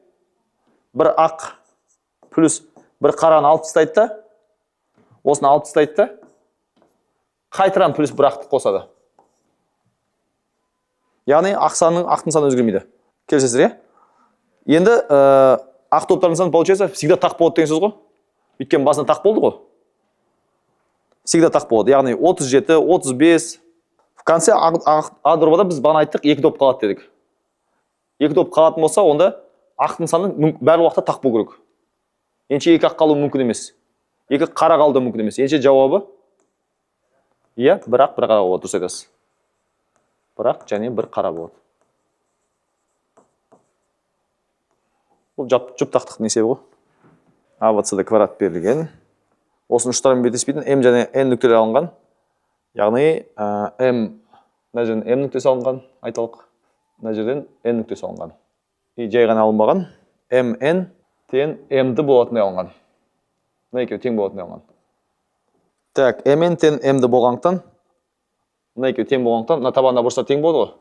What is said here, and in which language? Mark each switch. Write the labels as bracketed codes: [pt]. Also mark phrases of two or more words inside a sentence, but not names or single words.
[kk] Бір ақ плюс бір қараны алып тастайды да, осыны алып тастайды да, қайтадан плюс бір ақты қосады. Яғни ақтың саны өзгермейді. Келісесіздер, иә? Енді ақ топтардың саны [ru] получается всегда [kk] тақ болады деген сөз ғой. Өйткені басында тақ болды ғой. Всегда тақ болады. Яғни 37, 35. [ru] В конце [kk] А дробада біз бағана айттық, екі топ қалады дедік. Екі топ қалатын болса, онда ақтың саны бәр уақытта тақ болу керек. Енше екі ақ қалу мүмкін емес. Екі қара қалу мүмкін емес. Енше жауабы иә, бір ақ, бір қара болады, дұрыс айтасыз. Бір ақ және бір қара болады. Бұл жұптақтықтың есебі ғой. А в С квадрат берілген. Осының ұштарымен беттеспейтін М және N нүктелер алынған. Яғни М, мына жерден М нүктесі алынған, айталық. Мына жерден N нүктесі алынған. И жай ғана алынбаған. Mn тең M'ді болатындай алынған. Мына екеуі тең болатындай алынған. Так, Mn тең M'ді болғандықтан, мына екеуі тең болғандықтан, мына табандағы бұрыштар тең болады ғой.